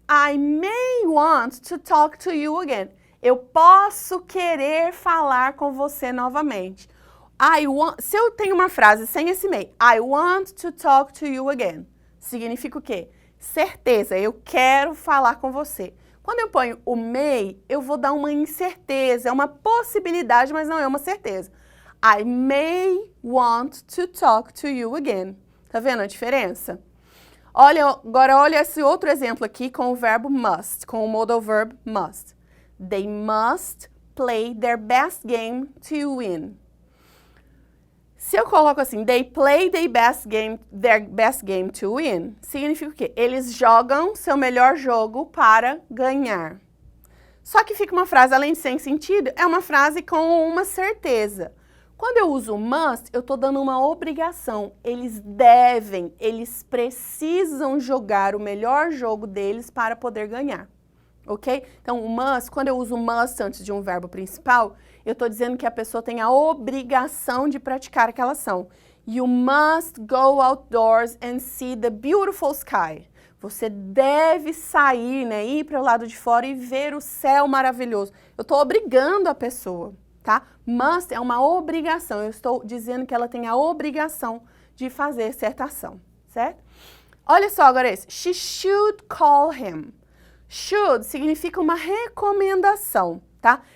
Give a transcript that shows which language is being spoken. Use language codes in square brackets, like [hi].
[en] I may want to talk to you again. [pt] Eu posso querer falar com você novamente. Se eu tenho uma frase sem esse may, [en] I want to talk to you again, [pt] significa o quê? Certeza, eu quero falar com você. Quando eu ponho o may, eu vou dar uma incerteza, é uma possibilidade, mas não é uma certeza. [en] I may want to talk to you again. [pt] Tá vendo a diferença? Agora olha esse outro exemplo aqui com o verbo must, com o modal verb must. [en] They must play their best game to win. [pt] Se eu coloco assim, [en] they play their best game to win, [pt] significa o quê? Eles jogam seu melhor jogo para ganhar. Só que fica uma frase, além de sem sentido, é uma frase com uma certeza. Quando eu uso must, eu estou dando uma obrigação. Eles devem, eles precisam jogar o melhor jogo deles para poder ganhar. Ok? Então, o must, quando eu uso must antes de um verbo principal, eu estou dizendo que a pessoa tem a obrigação de praticar aquela ação. [en] You must go outdoors and see the beautiful sky. [pt] Você deve sair, né, ir para o lado de fora e ver o céu maravilhoso. Eu estou obrigando a pessoa, tá? Must é uma obrigação. Eu estou dizendo que ela tem a obrigação de fazer certa ação, certo? Olha só agora esse. [en] She should call him. Should [pt] significa uma recomendação, tá?